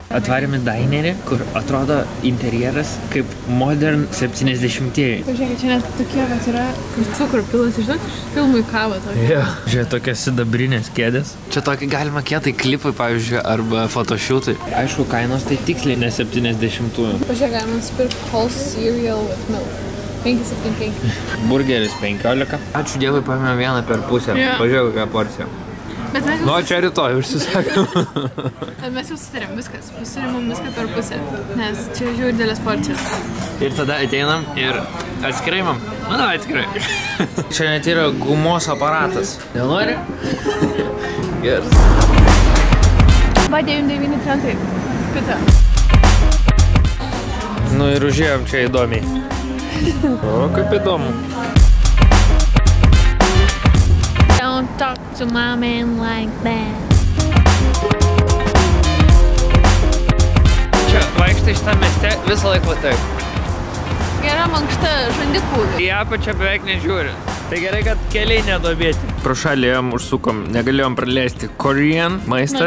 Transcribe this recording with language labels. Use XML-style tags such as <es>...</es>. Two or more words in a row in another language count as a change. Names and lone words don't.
<lt>Atvarėme dainerį, kur atrodo interjeras kaip modern 70-ieji. Pažiūrėkit, čia net tokie, kad yra cukrų pilas, žinot, iš filmų į kavą tokį. Žiūrėk, tokias sidabrinės kėdės. Čia tokį galima kietai klipai, pavyzdžiui, arba photoshoot'ai. Aišku, kainos tai tiksliai ne 70-ųjų. Pažiūrėk, galima nusipirkti</lt> <en>whole cereal with milk.</en> <lt>5,75. Burgeris 15. Ačiū Dievui, paėmėm vieną per pusę. Pažiūrėk, kokią porciją. Bet mes Nu, čia rytoj užsisakėm. mes jau sutarėm viskas. Sutarėm viską per pusę. Nes čia žiūri didelės porcijos. Ir tada ateinam ir atskirai mam. Nu, atskirai. Čia net yra gumos aparatas. Nenori? Geras. Va, 99 centai. Pizza. Nu ir užėjom čia įdomiai. O, kaip įdomu.</lt> <en>Don't talk to my man like that.</en> <lt>Čia vaikštai šitą mieste visą laiką taip. Gera mankšta žandikūrė. Į apačią beveik nežiūri. Tai gerai, kad keliai nedobėti. Pro šalį ėjom, užsukom, negalėjom praleisti Korean maistas.</lt>